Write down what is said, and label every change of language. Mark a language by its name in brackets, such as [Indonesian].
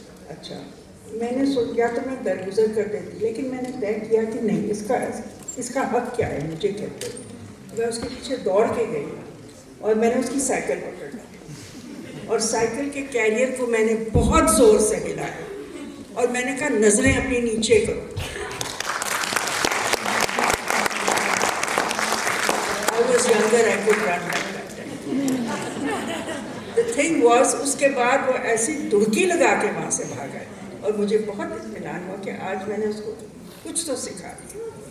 [Hindi] अच्छा, मैंने सोचा तो मैं दरगुजर कर देती, लेकिन मैंने तय किया कि नहीं, इसका हक क्या है मुझे कहते। मैं उसके पीछे दौड़ के गई और मैंने उसकी साइकिल पकड़ ली और साइकिल के कैरियर को मैंने बहुत ज़ोर से हिलाया और मैंने कहा नज़रें अपनी नीचे करो। [English] I was younger, I could run like that. The thing was, [Hindi] उसके बाद वो ऐसी दुड़की लगा के वहाँ से भागा और मुझे बहुत इत्मीनान हुआ कि आज मैंने उसको कुछ तो सिखा दिया।